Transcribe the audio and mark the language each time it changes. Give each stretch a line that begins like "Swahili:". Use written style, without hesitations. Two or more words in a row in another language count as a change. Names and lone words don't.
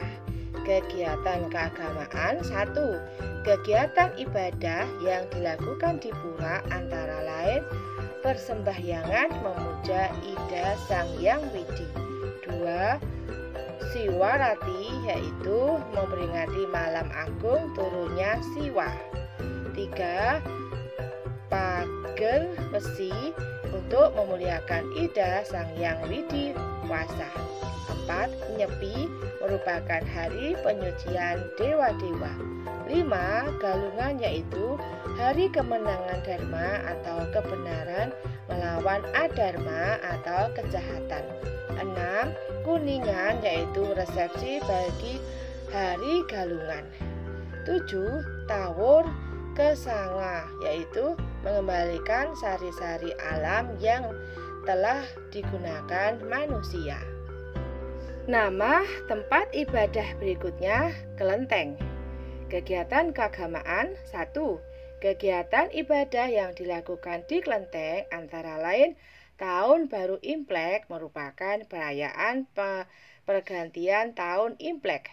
Indonesian: Kegiatan keagamaan. 1. Kegiatan ibadah yang dilakukan di pura antara lain persembahyangan memuja Ida Sang Hyang Widi. 2. Siwarati, yaitu memperingati malam agung turunnya Siwa. 3. Pager besi untuk memuliakan Ida Sang Hyang Widi Wasa. 4. Nyepi merupakan hari penyucian dewa-dewa. 5. Galungan, yaitu hari kemenangan dharma atau kebenaran melawan adharma atau kejahatan. 6. Kuningan, yaitu resepsi bagi hari galungan. 7. Tawur kesanga, yaitu mengembalikan sari-sari alam yang telah digunakan manusia. Nama tempat ibadah berikutnya kelenteng. Kegiatan keagamaan. 1. Kegiatan ibadah yang dilakukan di kelenteng antara lain Tahun Baru Imlek merupakan perayaan pergantian tahun Imlek.